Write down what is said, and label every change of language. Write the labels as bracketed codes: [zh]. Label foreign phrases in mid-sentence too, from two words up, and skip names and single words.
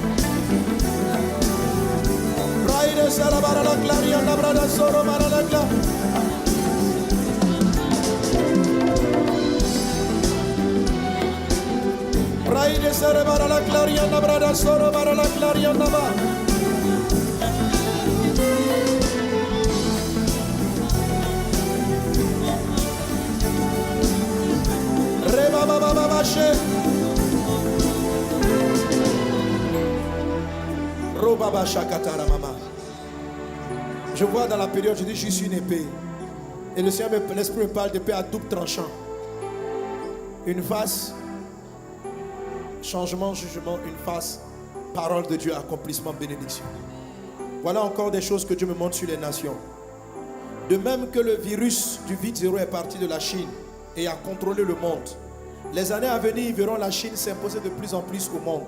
[fr] Raides soro para la gloria nabrada soro para la gloria. Raide sere bara la claria na brada soro bara la claria na ba. Reba baba baba she. Roba ba shakatara mama. Je vois dans la période, je dis je suis une épée. Et le Seigneur, l'Esprit me parle d'épée à double tranchant. Une face changement, jugement, une face, parole de Dieu, accomplissement, bénédiction. Voilà encore des choses que Dieu me montre sur les nations. De même que le virus du vide zéro est parti de la Chine et a contrôlé le monde, les années à venir verront la Chine s'imposer de plus en plus au monde.